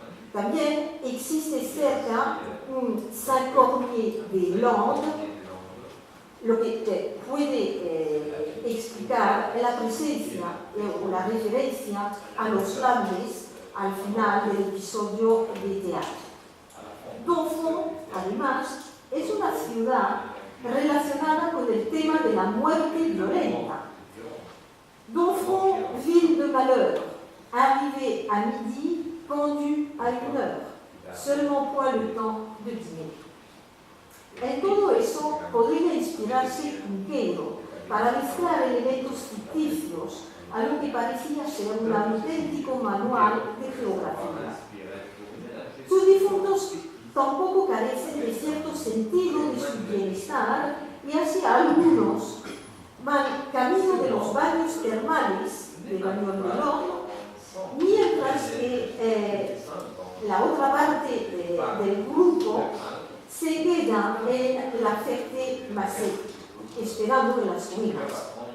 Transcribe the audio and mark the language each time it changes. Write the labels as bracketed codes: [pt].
[es] También existe cerca un Saint-Cormier-des-Landes, lo que puede explicar la presencia o la referencia a los Landes al final del episodio de teatro. Domfront, además, es una ciudad relacionada con el tema de la muerte violenta. [fr] Domfront, ville de malheur, arrivé à midi, pendu à 1h, seulement point le temps de dîner. [es] En todo eso podría inspirarse Junqueiro para mezclar elementos ficticios a lo que parecía ser un auténtico manual de geografía. Sus difuntos tampoco carecen de cierto sentido de su bienestar, y así algunos van camino de los baños termales de Bagnols-de-l'Orne, mientras que la otra parte del grupo se queda en la Ferté-Macé, esperando en las ruinas.